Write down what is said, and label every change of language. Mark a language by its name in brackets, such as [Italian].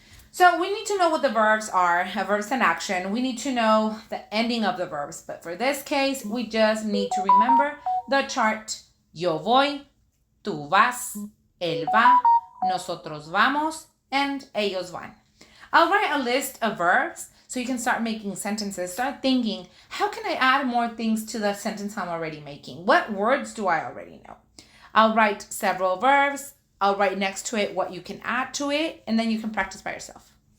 [English] So we need to know what the verbs are, verbs in action. We need to know the ending of the verbs. But for this case, we just need to remember the chart. [Spanish] Yo voy, tú vas, él va, nosotros vamos, and ellos van. [English] I'll write a list of verbs so you can start making sentences. Start thinking, how can I add more things to the sentence I'm already making? What words do I already know? I'll write several verbs. I'll write next to it what you can add to it, and then you can practice by yourself.